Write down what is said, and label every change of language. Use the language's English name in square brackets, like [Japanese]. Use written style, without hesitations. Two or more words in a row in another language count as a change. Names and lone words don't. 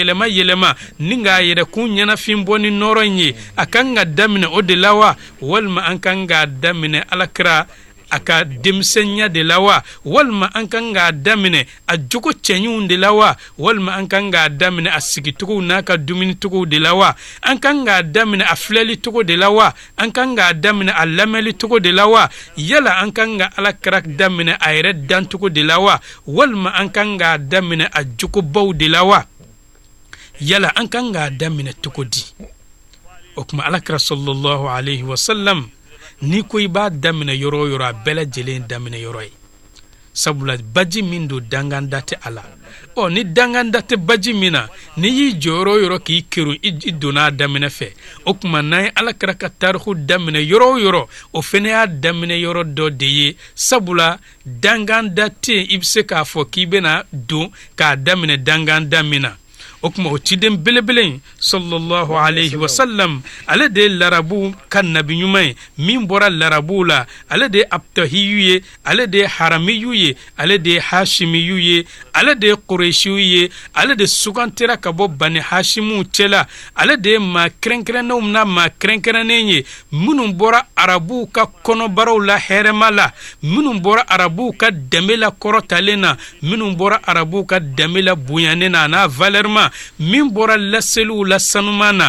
[Bambara] yɛlɛma yɛlɛma ni k'a yɛrɛkun ɲɛnafin bɔ ni nɔrɔ in ye a kan ka daminɛ o de la wa walima an kan k'a daminɛ alakira a ka denmisɛnya de la wa walima an kan k'a daminɛ a jogo cɛɲuw de la wa walima an kan k'a daminɛ a sigicogow n'a ka dumunicogow de la wa an kan k'a daminɛ a filɛlicogo de la wa an kan k'a daminɛ a lamɛnlicogo de la wa yala an kan ka alakira daminɛ a yɛrɛ dancogo de la wa walima an kan k'a daminɛ a jogobaw de la wa yala an kan k'a daminɛ cogo di o tuma alakira [Arabic] صلى الله عليه وسلم [Bambara] ni ko i b'a daminɛ yɔrɔ o yɔrɔ a bɛɛ lajɛlen daminɛ yɔrɔ ye sabula baji min don danganda tɛ a la ni danganda tɛ baji min na n'i y'i jɔ yɔrɔ o yɔrɔ k'i kerun i donna a daminɛ fɛ o tuma n'an ye alakira ka taariku daminɛ yɔrɔ o yɔrɔ o fana y'a daminɛ yɔrɔ dɔ de ye sabula danganda tɛ yen i bɛ se k'a fɔ k'i bɛna don k'a daminɛ danganda min na o kuma o ciden belebele [Arabic] صلى الله عليه وسلم [Bambara] ale de larabu ka nabi ɲuman ye min bɔra larabu la ale de abtahiyu ye ale de haramiyu ye ale de hashimiyu ye ale de quraishiyu ye ale de sugantera ka bɔ bani hashimu cɛla ale de maa kɛrɛnkɛrɛnnenw na maa kɛrɛnkɛrɛnnen ye minnu bɔra arabuw ka kɔnɔbaraw la hɛrɛma la minnu bɔra arabuw ka danbe la kɔrɔtalen na minnu bɔra arabuw ka danbe la bonyanen na n'a valeur ma min bɔra laseliw la sanuman na